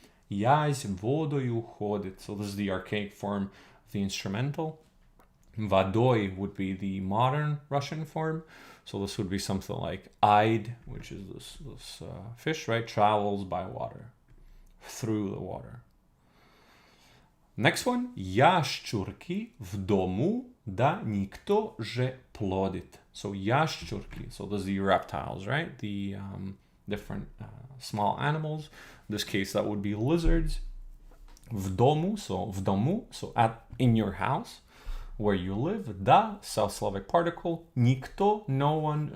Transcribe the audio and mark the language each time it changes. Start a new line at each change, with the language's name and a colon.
Russian: Язь водою ходит.
English: So this is the archaic form of the instrumental. Водой would be the modern Russian form. So this would be something like Id, which is this fish, right? Travels by water, through the water. Next one.
Russian: Ящурки в дому, да никто же плодит.
English: So ящурки. So those are the reptiles, right? The different small animals. In this case, that would be lizards. В дому, so in your house, where you live. Да, South Slavic particle. Никто, no one.